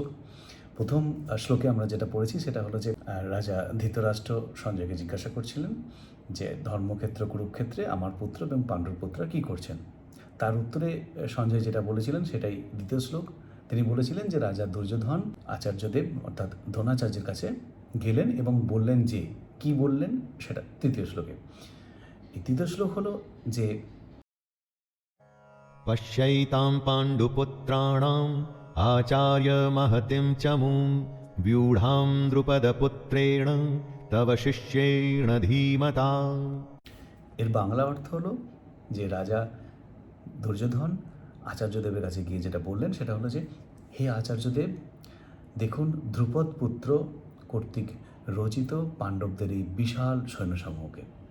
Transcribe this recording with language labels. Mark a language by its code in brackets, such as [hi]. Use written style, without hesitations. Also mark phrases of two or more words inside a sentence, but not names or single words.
[bn] প্রথম শ্লোকে আমরা যেটা পড়েছি সেটা হলো যে রাজা ধৃতরাষ্ট্র সঞ্জয়কে জিজ্ঞাসা করছিলেন যে ধর্মক্ষেত্র কুরুক্ষেত্রে আমার পুত্র এবং পাণ্ডুর পুত্র কী করছেন। তার উত্তরে সঞ্জয় যেটা বলেছিলেন সেটাই দ্বিতীয় শ্লোক। তিনি বলেছিলেন যে রাজা দুর্যোধন আচার্যদেব অর্থাৎ দ্রোণাচার্যের কাছে গেলেন এবং বললেন যে কি বললেন সেটা তৃতীয় শ্লোকে। এই তৃতীয় শ্লোক হলো যে [sa] पश्यैतां पाण्डुपुत्राणाम् आचार्य महतिं चमूं व्यूढां द्रुपदपुत्रेण तव शिष्येण धीमता। [bn] এর বাংলা অর্থ হলো যে রাজা দুর্যোধন আচার্যদেবের কাছে গিয়ে যেটা বললেন সেটা হলো যে হে আচার্যদেব, দেখুন ধ্রুপদ পুত্র কর্তৃক রচিত পাণ্ডবদের এই বিশাল সৈন্যসমূহকে।